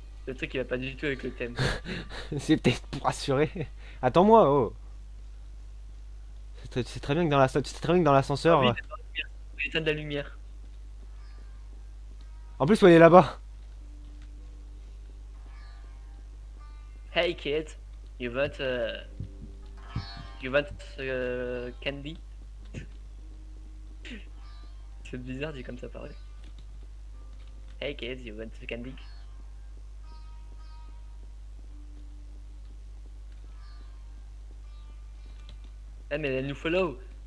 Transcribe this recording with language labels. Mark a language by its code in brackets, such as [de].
[fr] Le truc, il va pas du tout avec le thème. C'est peut-être pour assurer. Attends-moi, oh. C'est très bien que dans c'est très bien que dans Ah l'ascenseur. oui, l'état de la lumière. En plus, faut aller là-bas. [en] Hey kids, you want you want candy? [fr] C'est bizarre dit comme ça pareil. [en] Hey kids, you want candy? [fr] Ah mais elle nous follow.